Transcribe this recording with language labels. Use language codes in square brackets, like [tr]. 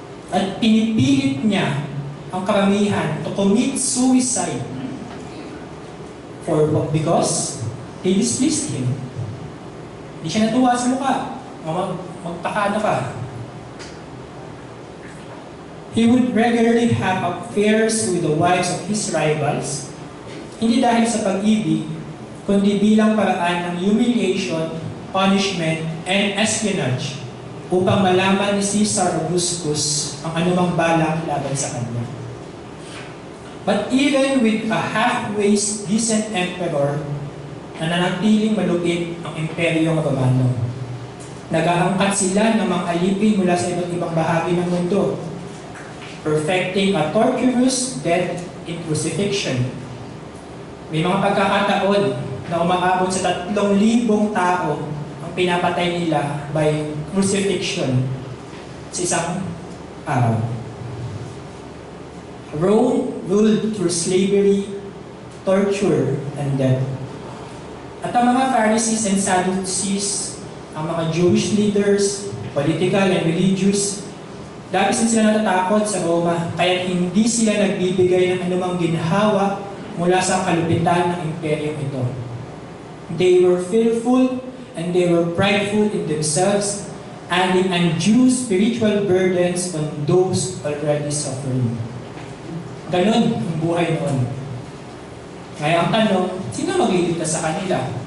[tl] At pinipilit niya ang karamihan [en] to commit suicide because they displeased him. [tl] Hindi siya natuwa sa mukha. Magtakano ka. [en] He would regularly have affairs with the wives of his rivals, [tl] hindi dahil sa pag-ibig, kundi bilang paraan ng [en] humiliation, punishment, and espionage [tl] upang malaman ni Caesar Augustus ang anumang balak laban sa kanya. [en] But even with a halfway decent emperor, [tl] nananatiling malupit ang imperyong Romano. Nag-aangkat sila ng mga alipin mula sa iba't ibang bahagi ng mundo, [en] perfecting a torturous death in crucifixion. [tl] May mga pagkakataon na umaabot sa 3,000 tao ang pinapatay nila by crucifixion sa isang araw. [en] Rome ruled through slavery, torture, and death. [tl] At ang mga Pharisees and Sadducees, ang mga [en] Jewish leaders, political and religious, [tl] labis din sila natatakot sa Roma, kaya hindi sila nagbibigay ng anumang ginhawa mula sa kalupitan ng imperyong ito. [en] They were fearful and they were prideful in themselves, adding undue spiritual burdens on those already suffering. [tl] Ganon ang buhay noon. Kaya ang tanong, sino magliligtas sa kanila?